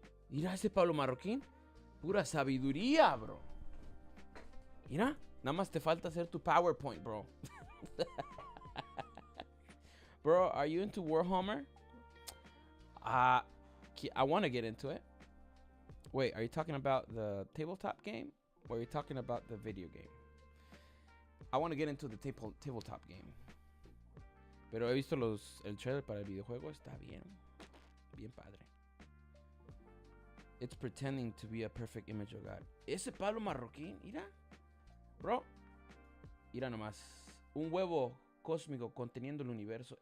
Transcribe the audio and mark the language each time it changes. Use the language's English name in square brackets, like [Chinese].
[Spanish] Mira ese Pablo Marroquín. Pura sabiduría, bro. Mira. Nada más te falta hacer tu PowerPoint, bro. [English] Bro, are you into Warhammer? I want to get into it. Wait, are you talking about the tabletop game? Or are you talking about the video game? I want to get into the tabletop game. [Spanish] Pero he visto el trailer para el videojuego. Está bien padre. [English] It's pretending to be a perfect image of God. [Spanish] Ese Pablo Marroquín, mira. Bro, mira nomás. Un huevo cósmico conteniendo el universo.